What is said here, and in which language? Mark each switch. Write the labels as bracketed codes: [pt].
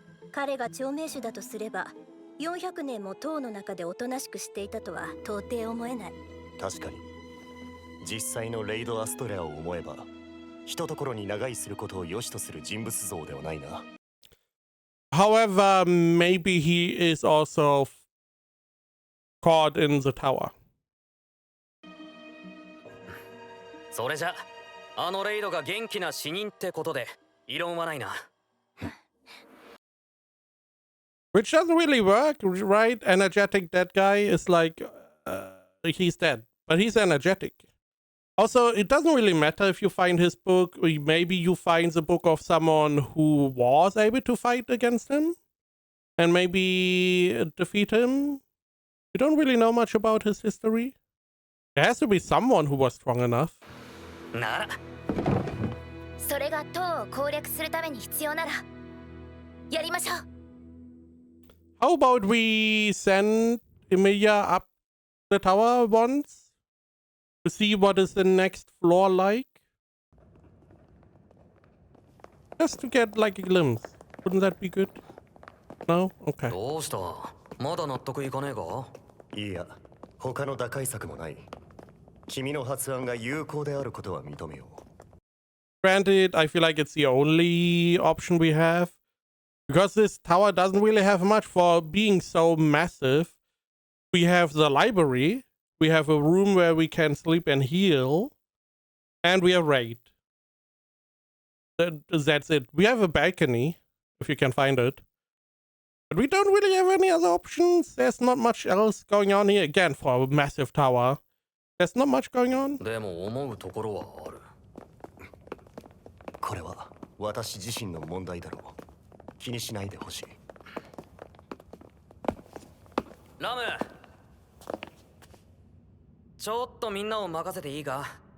[ja] 彼が長命種だとすれば400年も塔の中でおとなしくしていたとは到底思えない。確かに。実際のレイド・アストレアを思えば、ひとところに長居することを良しとする人物像ではないな。 [en] However, maybe he is also caught in the tower. [ja] それじゃ、レイドが元気な死人ってことで、異論はないな。 [en] Which doesn't really work, right? Energetic dead guy is like, he's dead, but he's energetic. Also, it doesn't really matter if you find his book, or maybe you find the book of someone who was able to fight against him and maybe defeat him. You don't really know much about his history. There has to be someone who was strong enough. How about we send Emilia up the tower once? To see what is the next floor like? Just to get like a glimpse. Wouldn't that be good? No? Okay. [ja] どうした？まだ納得いかねえか？いいや、他の打開策もない。君の発案が有効であることは認めよう。 [en] Granted, I feel like it's the only option we have. Because this tower doesn't really have much for being so massive. We have the library. We have a room where we can sleep and heal. And we have raid. That's it. We have a balcony, if you can find it. But we don't really have any other options. There's not much else going on here. Again, for a massive tower. There's not much going on. [ja] でも思うところはある。これは私自身の問題だろう。気にしないでほしい。ラム、ちょっとみんなを任せていいか？